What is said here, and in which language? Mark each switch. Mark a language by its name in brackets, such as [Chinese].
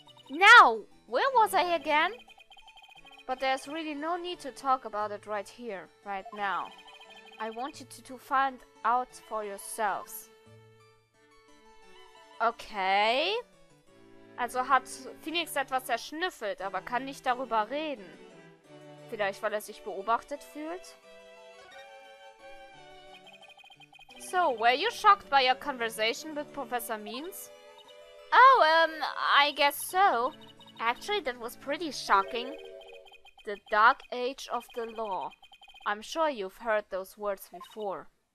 [English] Now, where was I again? But there's really no need to talk about it right here, right now. I want you to find out for yourselves. Okay. [German] Also hat Phoenix etwas erschnüffelt, aber kann nicht darüber reden. Vielleicht, weil er sich beobachtet fühlt? [English] So, were you shocked by your conversation with Professor Means? Oh, I guess so. Actually, that was pretty shocking. The dark age of the law. I'm sure you've heard those words before.